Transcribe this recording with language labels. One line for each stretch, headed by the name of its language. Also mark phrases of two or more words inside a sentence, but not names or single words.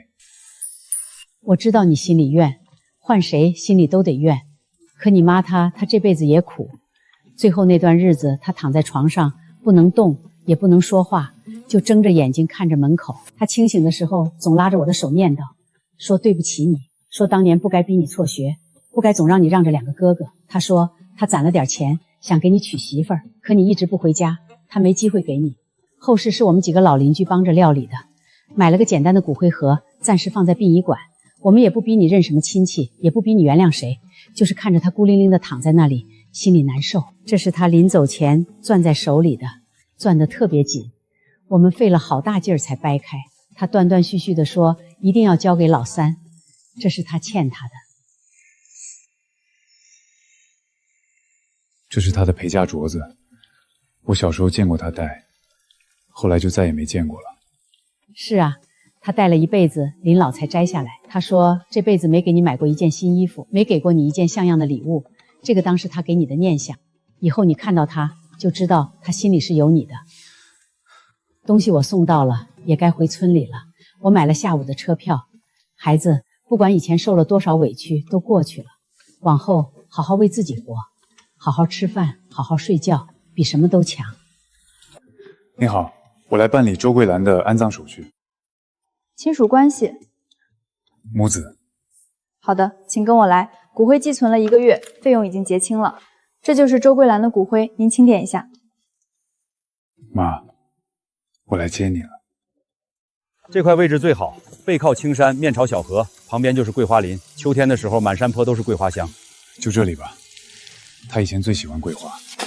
Chinese: 我知道你心裡怨，換誰心裡都得怨。可你媽她這輩子也苦，最後那段日子，她躺在床上不能動，也不能說話，就睜着眼睛看着門口。她清醒的時候，總拉着我的手念叨，說對不起你，說當年不該逼你輟學，不該總讓你讓着2個哥哥。她說她攢了點錢，想給你娶媳婦兒，可你一直不回家，她沒機會給你。後事是我們幾個老鄰居幫着料理的，買了個簡單的骨灰盒，暫時放在殯儀館。我們也不逼你認什麼親戚，也不逼你原諒誰，就是看着他孤零零的躺在那裡，心裡難受。這是他臨走前攥在手裡的，攥得特別緊。我們費了好大勁兒才掰開。他斷斷續續地說，一定要交給老三，這是他欠他的。這是他的陪嫁鐲子，我小時候見過他戴，後來就再也沒見過了。是啊。他戴了一輩子，臨老才摘下來。他說這輩子沒給你買過一件新衣服，沒給過你一件像樣的禮物，這個當是他給你的念想。以後你看到他，就知道他心裡是有你的。東西我送到了，也該回村裡了。我買了下午的車票。孩子，不管以前受了多少委屈，都過去了。往後好好為自己活，好好吃飯，好好睡覺，比什麼都強。你好，我來辦理周桂蘭的安葬手續。親屬關係，母子。好的，請跟我來。骨灰寄存了1個月，費用已經結清了。這就是周桂蘭的骨灰，您清點一下。媽，我來接你了。這塊位置最好，背靠青山，面朝小河，旁邊就是桂花林。秋天的時候，滿山坡都是桂花香。就這裡吧，他以前最喜歡桂花。